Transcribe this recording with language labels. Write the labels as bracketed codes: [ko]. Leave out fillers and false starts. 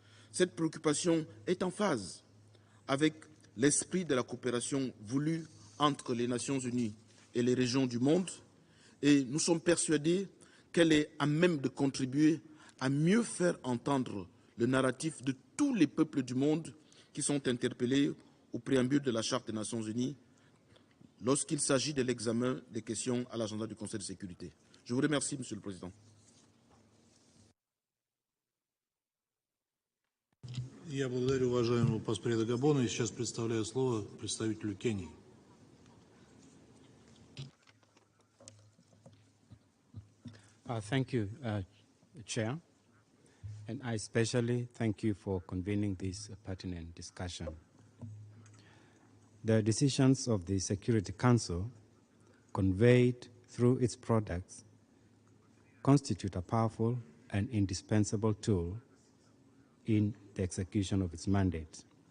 [fr] Cette préoccupation est en phase avec l'esprit de la coopération voulue entre les Nations Unies et les régions du monde, et nous sommes persuadés qu'elle est à même de contribuer à mieux faire entendre le narratif de tous les peuples du monde qui sont interpellés au préambule de la Charte des Nations Unies lorsqu'il s'agit de l'examen des questions à l'agenda du Conseil de sécurité. Je vous remercie, Monsieur le Président. [ru] Я благодарю уважаемого поспреда Габона и сейчас предоставляю слово представителю Кении. [en] Thank you, Chair, and I especially thank you for convening this pertinent discussion. The decisions of the Security Council, conveyed through its products, constitute a powerful and indispensable tool in the execution of its mandate.